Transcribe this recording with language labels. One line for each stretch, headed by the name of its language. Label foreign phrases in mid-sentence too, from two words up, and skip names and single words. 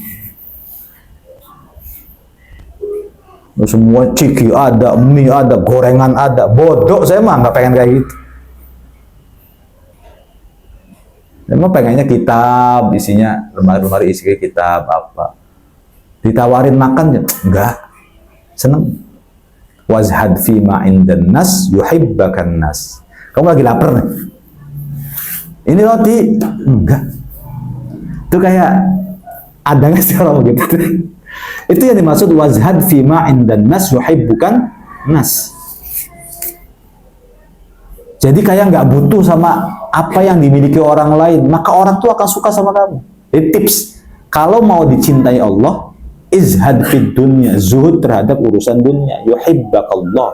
Indonesian: Semua ciki ada, mie ada, gorengan ada, bodoh saya mah nggak pengen kayak gitu. Emang pengennya kitab, isinya lemari-lemari isi kitab apa. Ditawarin makan ya enggak, seneng.
Arabic: وازهد فيما عند الناس يحبك الناس.
Indonesian: Kamu lagi lapar nih, ini roti enggak. Itu kayak ada nggak sih orang begitu? Itu yang dimaksud
Arabic: وازهد فيما عند الناس يحبك الناس.
Indonesian: Jadi kayak nggak butuh sama apa yang dimiliki orang lain, maka orang tuh akan suka sama kamu. Jadi tips, kalau mau dicintai Allah,
Arabic: ازهد في الدنيا,
Indonesian: zuhud terhadap urusan dunia, yuhibbakallah.